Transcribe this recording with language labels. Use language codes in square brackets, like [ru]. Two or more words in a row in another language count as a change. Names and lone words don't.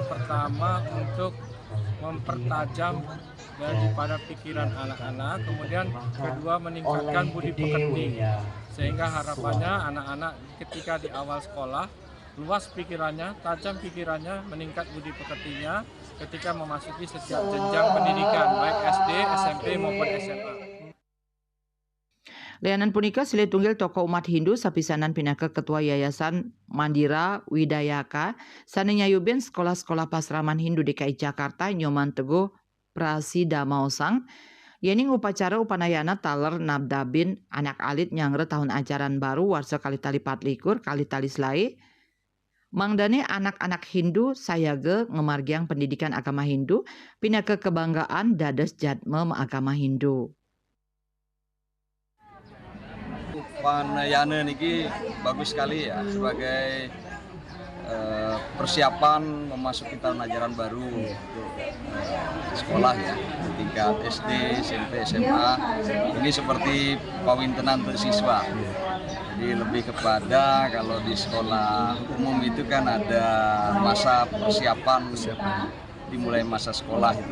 [id] Pertama untuk mempertajam daripada pikiran anak-anak, kemudian kedua meningkatkan budi pekerti, sehingga harapannya anak-anak ketika di awal sekolah luas pikirannya, tajam pikirannya, meningkat budi pekertinya ketika memasuki setiap jenjang pendidikan baik SD, SMP maupun SMA. [ban] Leanan punika silih tunggil tokoh umat Hindu sapisanan pinaka ketua Yayasan Mandira Widayaka sane nyayubin sekolah-sekolah pasraman Hindu DKI Jakarta nyoman teguh Prasida Mausang yening upacara upanayana taler nabdabin anak alit nyangre tahun ajaran baru warsa kali tali 24 kali tali selai mangdane anak-anak Hindu sayage ngemargiang pendidikan agama Hindu pinaka kebanggaan dados jadme agama Hindu. [id] Upanayana niki bagus sekali ya sebagai persiapan memasuki tahun ajaran baru untuk sekolah ya tingkat SD, SMP, SMA. Ini seperti pawintenan untuk siswa. Jadi lebih kepada kalau di sekolah umum itu kan ada masa persiapan dimulai masa sekolah itu.